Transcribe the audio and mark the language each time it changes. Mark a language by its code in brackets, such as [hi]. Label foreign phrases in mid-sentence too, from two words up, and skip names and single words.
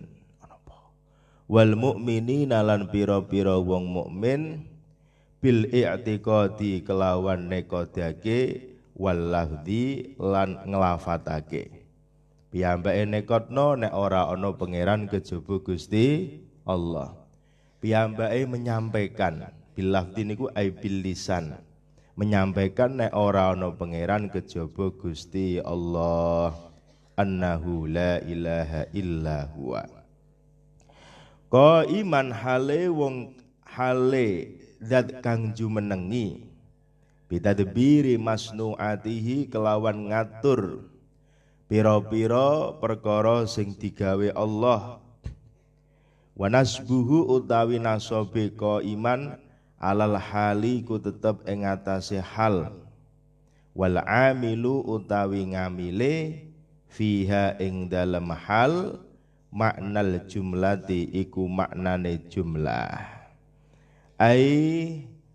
[ar] والمؤمنين [jv] lan pira-pira wong mukmin [ar] بالاعتقاد [jv] kelawan nekodake [ar] واللفظ [jv] lan nglafatake. Piyambake nekotno nek ora ana pangeran kejaba Gusti Allah. Piyambake menyampaikan bilafdi niku [ar] أي باللسان. [jv] Menyampaikan nek ora ana pangeran kejaba Gusti Allah. [ar] أنه لا إله إلا هو. [jv] Qaiman hale wong hale zat kang jumenengi [ar] بتدبير مصنوعاته [jv] kelawan ngatur pira-pira perkara sing digawe Allah [ar] ونصبه [jv] utawi nasabe iman [ar] على الحال [jv] ku tetep ing atase hal [ar] والعامل [jv] utawi ngamile fiha ing dalem hal [ar] معنى الجملة [jv] iku maknane jumlah ai